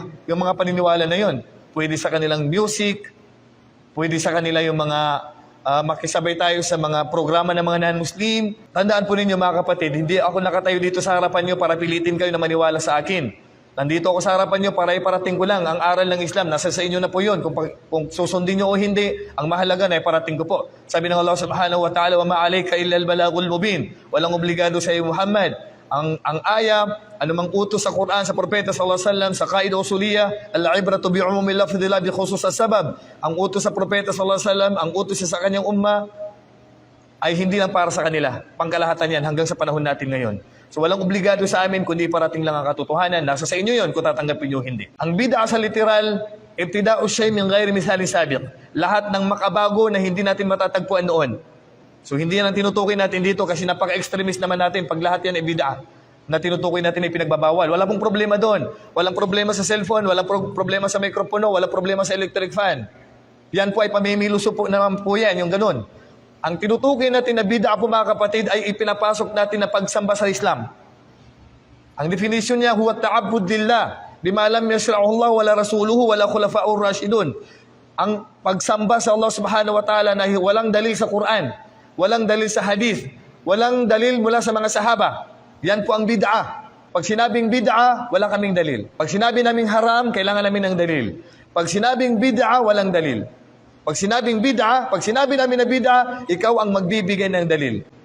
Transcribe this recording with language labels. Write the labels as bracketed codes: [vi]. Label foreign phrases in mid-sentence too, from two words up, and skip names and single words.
[tl] Yung mga paniniwala na yon. Pwede sa kanilang music, pwede sa kanila yung mga makisabay tayo sa mga programa ng mga non-Muslim. Tandaan po ninyo mga kapatid, hindi ako nakatayo dito sa harapan nyo para pilitin kayo na maniwala sa akin. Nandito ako sa harapan nyo para iparating ko lang ang aral ng Islam. Nasa sa inyo na po yun. Kung susundin nyo o hindi, ang mahalaga na iparating ko po. Sabi ng Allah [ar] سبحانه وتعالى, "وما عليك إلا البلاغ المبين." [tl] Walang obligado sa iyo, Muhammad. Ang aya, anumang utos sa Quran, sa propeta [ar] صلى الله عليه وسلم, [tl] sa [ar] قاعدة أصولية, العبرة بعموم اللفظ لا بخصوص السبب. [tl] Ang utos sa propeta [ar] صلى الله عليه وسلم, [tl] ang utos sa kanyang umma ay hindi lang para sa kanila. Pangkalahatan yan hanggang sa panahon natin ngayon. So walang obligado sa amin kundi parating lang ang katotohanan. Nasa sa inyo yon kung tatanggapin nyo hindi. Ang bid'ah sa literal, [ar] ابتداء شيء من غير مثال سابق. [tl] Lahat ng makabago na hindi natin matatagpuan noon. So hindi yan ang tinutukoy natin dito kasi napaka-extremist naman natin pag lahat yan ay bid'ah na tinutukoy natin ay pinagbabawal. Wala pong problema doon. Walang problema sa cellphone, walang problema sa mikropono, walang problema sa [en] electric fan. [tl] Yan po ay pamimiluso po naman po yan, yung ganun. Ang tinutukoy natin na bid'ah po mga kapatid ay ipinapasok natin na pagsamba sa Islam. Ang definition niya, [ar] هو التعبد لله بما لم يشرعه الله ولا رسوله ولا الخلفاء الراشدون. [tl] Ang pagsamba sa Allah [ar] سبحانه وتعالى [tl] na walang dalil sa Quran, walang dalil sa hadith, walang dalil mula sa mga sahaba. Yan po ang bid'ah. Pag sinabing bid'ah, wala kaming dalil. Pag sinabi naming haram, kailangan namin ng dalil. Pag sinabing bid'ah, walang dalil. Pag sinabing bid'ah, pag sinabi namin na bid'ah, ikaw ang magbibigay ng dalil.